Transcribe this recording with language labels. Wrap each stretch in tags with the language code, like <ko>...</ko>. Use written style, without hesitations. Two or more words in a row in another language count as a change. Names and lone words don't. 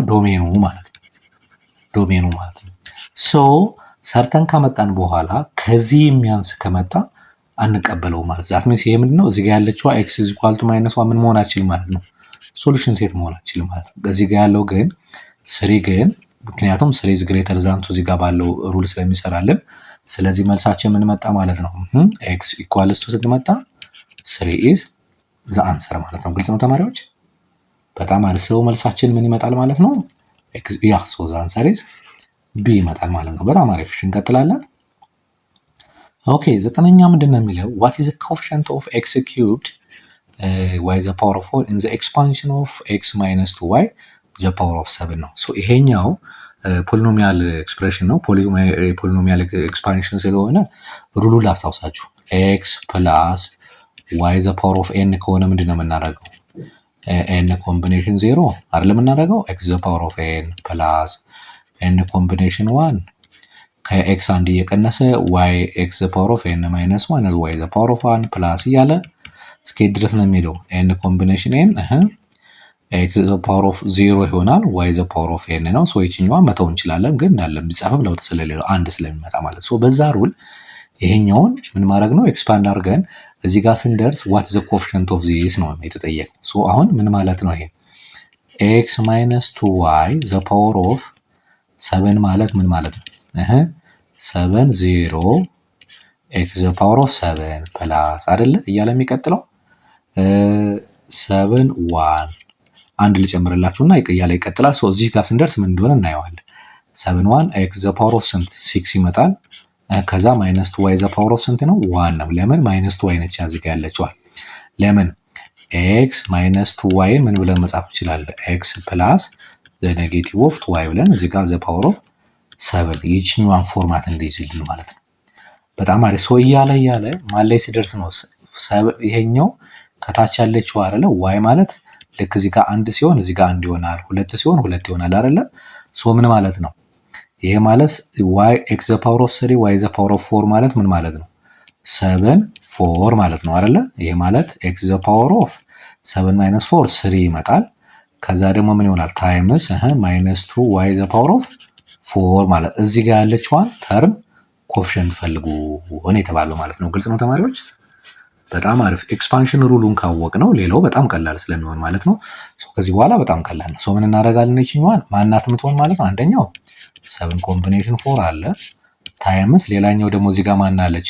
<am>ዶሜኑ ማለት ነው። ዶሜኑ ማለት ነው። ሰርተን ካመጣን በኋላ ከዚህ የሚያንስ ከመጣ አንቀበለው ማለት</am> <en>that means</en> <am>ይሄ ምንድነው? እዚህ ጋር ያለችው x</am> <en>equal to minus</en> <am>1 ምን መሆን አትችልም ማለት ነው።</am> <en>solution set</en> <am>መሆን አትችልም ማለት ነው። እዚህ ጋር ያለው ግን 3 ግን ምክንያቱም</am> <en>3 is greater than 2</en> <am>እዚህ ጋር ባለው ሩል ስለሚሰራልን ስለዚህ መልሳችን ምን መጣ ማለት ነው?</am> <en>x equals to</en> <am>ስትመጣ</am> <en>3 is the answer</en> <am>ማለት ነው። ግልጽ ነው ተማሪዎች? በጣም አሪፍ። መልሳችን ምን ይመጣል ማለት ነው?</am> <en>the answer is b</en> <am>ይመጣል ማለት ነው። በጣም አሪፍ። እንቀጥላለን። ኦኬ 9ኛ ምንድን ነው የሚለው</am> <en>what is the coefficient of x cubed y the power of 4 in the expansion of x minus 2y the power of 7</en> <am>ነው። ይሄኛው</am> <en>polynomial expression</en> <am>ነው።</am> <en>polynomial expansion</en> <am>ስለሆነ ሩሉ ላስታውሳችሁ</am> <en>x plus y the power of n</en> <am>ከሆነ ምንድነው የምናደርገው? n ኮምቢኔሽን 0 አይደለም የምናደርገው</am> <en>x the power of n</en> <am>ፕላስ n ኮምቢኔሽን 1 ከx አንድ እየቀነሰ</am> <en>y x the power of n minus 1 y the power of 1</en> <am>ፕላስ እያለ እስከ ድረስ ነው የሚሄደው። n ኮምቢኔሽን</am> <en>n x the power of 0</en> <am>ይሆናል</am> <en>y the power of n</en> <am>ነው። ይችኛዋን መተው እንችላለን ግን እንዳለ ቢጻፍም ለውጥ ስለሌለው አንድ ስለሚመጣ ማለት በዛ ሩል ይሄኛውን ምን ማድረግ ነው? ኤክስፓንድ አድርገን እዚህ ጋር ስንደርስ</am> <en>what is the coefficient of this</en> <am>ነው የተጠየቀው። አሁን ምን ማለት ነው? ይሄ</am> <en>x minus 2y the power of 7</en> <am>ማለት ምን ማለት ነው? 7 0</am> <en>x the power of 7</en> <am>ፕላስ አይደለ እያለ የሚቀጥለው 7 1 አንድ ልጨምርላችሁና እያለ ይቀጥላል። እዚህ ጋር ስንደርስ ምን እንደሆነ እናየዋለን። 7 1</am> <en>x the power of 6</en> <am>ይመጣል። ከዛ</am> <en>minus 2y the power of</en> <am>ስንት ነው? 1 ነው። ለምን ማይነስ 2y ነች እዚህ ጋር ያለችው? ለምን x ማይነስ 2y ምን ብለን መጻፍ እንችላለን?</am> <en>x plus the negative of 2y</en> <am>ብለን እዚህ ጋር</am> <en>the power of 7</en> <am>ይችኛዋን ፎርማት እንዲይዝልን ማለት ነው። በጣም አሪፍ። እያለ ማን ላይ ሲደርስ ነው ይሄኛው ከታች ያለችው አይደለ? y ማለት ልክ እዚህ ጋር አንድ ሲሆን እዚህ ጋር አንድ ይሆናል፣ ሁለት ሲሆን ሁለት ይሆናል አይደለ? ሶ ምን ማለት ነው? ይሄ ማለት</am> <en>y x the power of 3 y the power of 4</en> <am>ማለት ምን ማለት ነው? 7 4 ማለት ነው አይደለ? ይሄ ማለት</am> <en>x the power of 7 minus 4</en> <am>3 ይመጣል። ከዛ ደግሞ ምን ይሆናል?</am> <en>times minus 2 y the power of 4</en> <am>ማለት እዚህ ጋር ያለችዋን</am> <en>term coefficient</en> <am>ፈልጉ ሆነ የተባለው ማለት ነው። ግልጽ ነው ተማሪዎች? በጣም አሪፍ።</am> <en>expansion rule</en> <am>ካወቅ ነው ሌላው በጣም ቀላል ስለሚሆን ማለት ነው። ከዚህ በኋላ በጣም ቀላል ነው። ምን እናደርጋለን? ይችኛዋን ማናት የምትሆን ማለት ነው? አንደኛው 7 ኮምቢኔሽን 4 አለ ታይምስ ሌላኛው ደግሞ እዚህ ጋር ማናለች?</am>